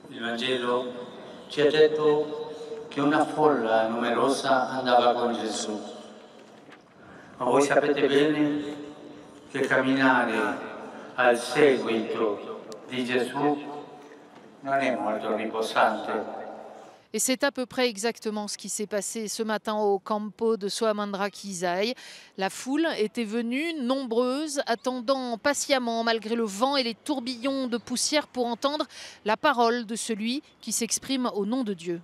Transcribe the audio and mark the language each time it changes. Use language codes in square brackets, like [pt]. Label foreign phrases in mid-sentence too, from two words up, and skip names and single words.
[it] Il Vangelo ci ha detto che una folla numerosa andava con Gesù. Ma voi sapete bene che camminare al seguito di Gesù non è molto riposante. [fr] Et c'est à peu près exactement ce qui s'est passé ce matin au campo de Soamandra-Kisaï. La foule était venue, nombreuse, attendant patiemment malgré le vent et les tourbillons de poussière pour entendre la parole de celui qui s'exprime au nom de Dieu.